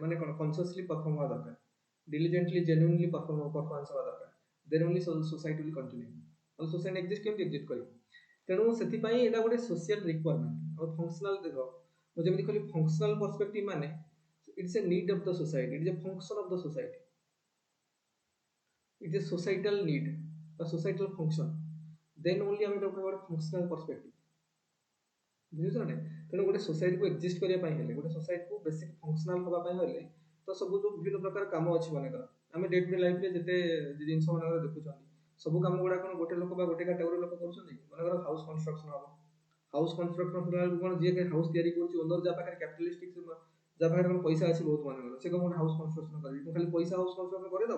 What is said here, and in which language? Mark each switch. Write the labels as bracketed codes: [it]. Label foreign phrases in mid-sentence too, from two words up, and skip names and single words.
[or] ମାନେ କଣ [en] consciously perform [or] ହେବା ଦରକାର, [en] diligently genuinely performance [or] ହେବା ଦରକାର, [en] then only society will continue. [or] ଆଉ [en] society exist [or] କେମିତି ଏକ୍ଜିଷ୍ଟ କରିବ? ତେଣୁ ସେଥିପାଇଁ ଏଇଟା ଗୋଟେ [en] social requirement. [or] ଆଉ ଫଙ୍କସନାଲ ଦେଖ, ମୁଁ ଯେମିତି କହିଲି [en] functional perspective ମାନେ it's a need of the society, it's a function of the society, it's a societal need বা societal function, then only [or] ଆମେ ତାକୁ ଗୋଟେ [en] functional perspective, [or] ବୁଝୁଛ ନା? ତେଣୁ ଗୋଟେ ସୋସାଇଟିକୁ ଏକ୍ଜିଷ୍ଟ କରିବା ପାଇଁ ହେଲେ, ଗୋଟେ ସୋସାଇଟିକୁ [en] basic functional [or] ହେବା ପାଇଁ ହେଲେ, ତ ସବୁ ଯୋଉ ବିଭିନ୍ନ ପ୍ରକାର କାମ ଅଛି, ମନେକର ଆମେ [en] day to day [or] ଲାଇଫରେ ଯେତେ ଜିନିଷ ମାନଙ୍କର ଦେଖୁଛନ୍ତି, ସବୁ କାମ ଗୁଡା କଣ ଗୋଟେ ଲୋକ ବା ଗୋଟେ କାଟାଗୋରୀ ଲୋକ କରୁଛନ୍ତି? ମନେକର [en] house construction [or] ହବ, [en] house construction [or] ହେଲା ବେଳକୁ କଣ ଯିଏ ହାଉସ ତିଆରି କରୁଛି ଓନର, ଯାହା ପାଖରେ କ୍ୟାପିଟାଲିଷ୍ଟିକ, ଯାହା ପାଖରେ କଣ ପଇସା ଅଛି ବହୁତ ମାନଙ୍କର, ସେ କଣ ଗୋଟେ [en] house construction [or] କରିବି, ମୁଁ ଖାଲି ପଇସା [en] house construction [or] କରିଦବ?